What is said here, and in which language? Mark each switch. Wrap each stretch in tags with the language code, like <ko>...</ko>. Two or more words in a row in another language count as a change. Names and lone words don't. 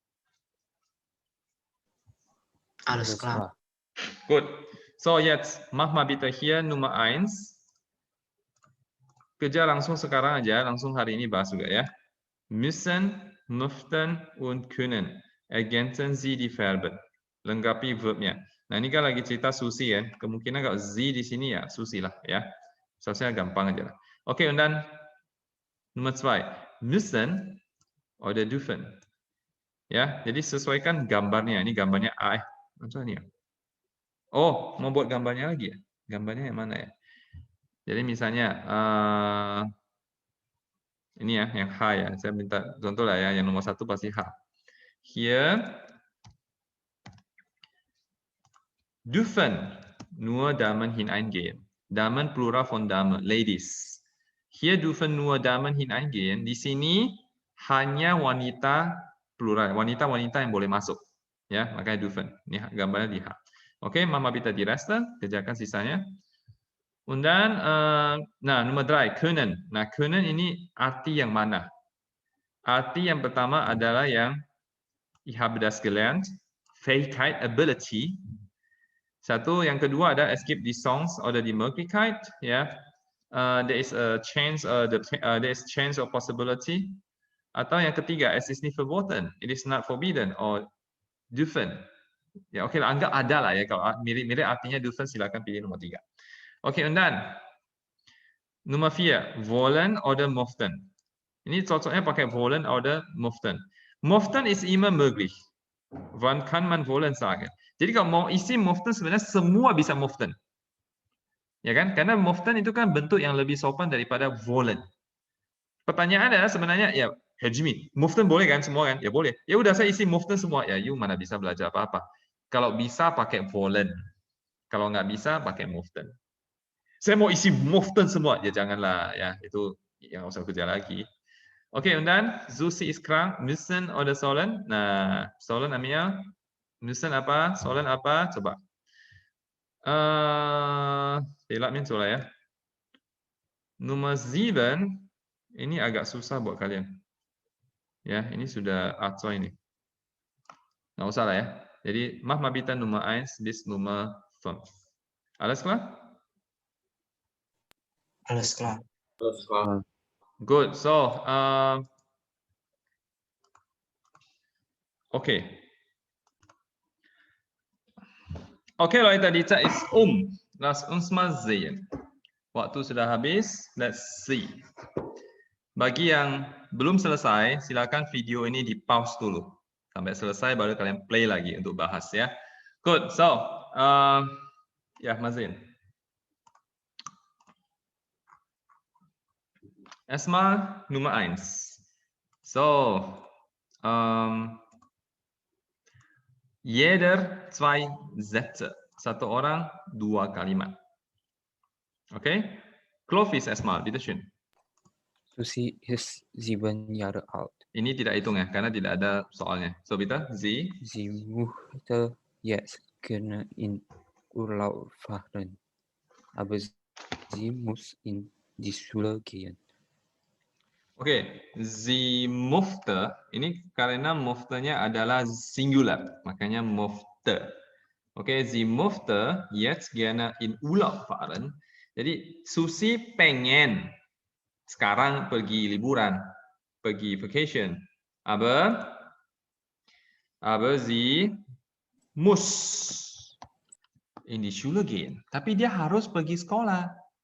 <de>Alles klar. Gut. So, jetzt mach mal bitte hier Nummer 1.</de> <id>Kerja langsung sekarang aja, langsung hari ini bahas juga ya.</id> <de>Müssen, möchten und können. Ergänzen Sie die Verben.</de> <id>Lengkapi verbnya. Nah, ini kan lagi cerita Susi ya. Kemungkinan kalau Sie di sini ya Susi lah ya. Seharusnya gampang aja lah. Oke,</id> <de>und dann Nummer 2. Müssen oder dürfen.</de> <id>Ya, jadi sesuaikan gambarnya. Ini gambarnya A. Maksudnya. Oh, mau buat gambarnya lagi ya? Gambarnya yang mana ya? Jadi misalnya ini ya, yang H ya. Saya minta contoh lah ya. Yang nomor 1 pasti H.</id> <de>Hier dürfen nur Damen hineingehen. Damen plural von Dame, ladies. Hier dürfen nur Damen hineingehen.</de> <id>Di sini hanya wanita plural, wanita-wanita yang boleh masuk. Ya, makanya dürfen. Ini gambarnya di H. Oke,</id> <de>Mama bitte die Reste,</de> <id>kerjakan sisanya.</id> <de>Und dann,</de> <id>nah, nomor 3, können. Nah, können ini arti yang mana? Arti yang pertama adalah yang</id> <de>ich habe das gelernt, Fähigkeit,</de> <en>ability.</en> <id>Satu, yang kedua ada</id> <de>es gibt die Chance oder die Möglichkeit,</de> <id>ya.</id> <en>There is a chance, there is chance or possibility.</en> <id>Atau yang ketiga,</id> <de>es ist nicht verboten,</de> <en>it is not forbidden or dürfen.</en> <id>Ya, oke, anggap ada lah ya. Kalau mirip-mirip artinya dürfen, silakan pilih nomor 3. Oke,</id> <de>und dann Nummer 4, wollen oder möchten.</de> <id>Ini cocoknya pakai</id> <de>wollen oder möchten. Möchten ist immer möglich. Wann kann man wollen sagen?</de> <id>Jadi kalau mau isi möchten sebenarnya semua bisa möchten. Ya kan? Karena möchten itu kan bentuk yang lebih sopan daripada wollen. Pertanyaan adalah sebenarnya ya, Herr Jimmy, möchten boleh kan semua kan? Ya boleh. Ya udah saya isi möchten semua. Ya, you mana bisa belajar apa-apa. Kalau bisa pakai wollen. Kalau nggak bisa pakai möchten. Saya mau isi möchten semua. Ya janganlah ya, itu yang usah kerja lagi. Oke,</id> <de>und dann Susi ist krank, müssen oder sollen?</de> <id>Nah, sollen Amia? Müssen apa? Sollen apa? Coba. Tidak min lah ya. Nomor 7 ini agak susah buat kalian. Ya, ini sudah atso ini. Nggak usah lah ya. Jadi,</id> <de>mach mal bitte Nummer 1 bis Nummer 5. Alles klar? Alles klar. Alles klar.</de> <en>Good. So, okay.</en> <de>Okay Leute, die Zeit ist Lass uns mal sehen.</de> <id>Waktu sudah habis.</id> <en>Let's see.</en> <id>Bagi yang belum selesai, silakan video ini di pause dulu. Sampai selesai baru kalian play lagi untuk bahas ya.</id> <en>Good. So,</en> <id>ya Mazin.</id> <de>Erstmal Nummer 1. So, jeder 2 Sätze.</de> <id>Satu orang 2 kalimat. Okay?</id> <de>Clovis erstmal, bitteschön. Susi ist 7 Jahre alt.</de> <id>Ini tidak hitung ya, karena tidak ada soalnya.</id> <de>So, bitte, Sie möchte jetzt gerne in Urlaub fahren. Aber sie muss in die Schule gehen. Oke, sie möchte,</de> <id>ini karena möchte-nya adalah singular, makanya möchte.</id> <de>Oke, sie möchte jetzt gerne in Urlaub fahren.</de> <id>Jadi, Susi pengen sekarang pergi liburan, pergi vacation.</id> <de>Aber sie muss. in die Schule gehen.</de> <id>Tapi dia harus pergi sekolah.</id>